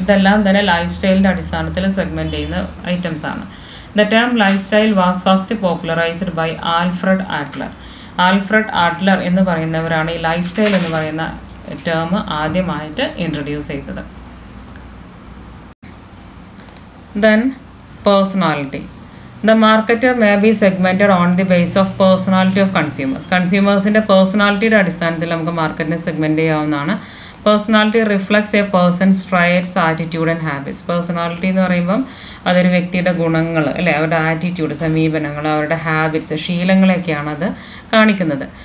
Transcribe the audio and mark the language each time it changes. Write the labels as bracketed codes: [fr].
[ml] ഇതെല്ലാം തന്നെ ലൈഫ് സ്റ്റൈലിൻ്റെ അടിസ്ഥാനത്തിൽ സെഗ്മെൻറ്റ് ചെയ്യുന്ന ഐറ്റംസ് ആണ്. [en] The term lifestyle was first popularised by Alfred Adler. [ml] Alfred Adler എന്ന് പറയുന്നവരാണ് ഈ ലൈഫ് സ്റ്റൈൽ എന്ന് പറയുന്ന ടേം ആദ്യമായിട്ട് ഇൻട്രൊഡ്യൂസ് ചെയ്തത്. [en] Then personality. The marketer may be segmented on the basis of personality of consumers. [ml] കൺസ്യൂമേഴ്സിൻ്റെ പേഴ്സണാലിറ്റിയുടെ അടിസ്ഥാനത്തിൽ നമുക്ക് മാർക്കറ്റിനെ സെഗ്മെൻറ്റ് ചെയ്യാവുന്നതാണ്. [en] Personality reflects a person's traits, attitude and habits. [ml] Personality എന്ന് പറയുമ്പം അതൊരു വ്യക്തിയുടെ ഗുണങ്ങൾ അല്ലേ, അവരുടെ ആറ്റിറ്റ്യൂഡ്, സമീപനങ്ങൾ, അവരുടെ ഹാബിറ്റ്സ്, ശീലങ്ങളെയൊക്കെയാണ് അത് കാണിക്കുന്നത്.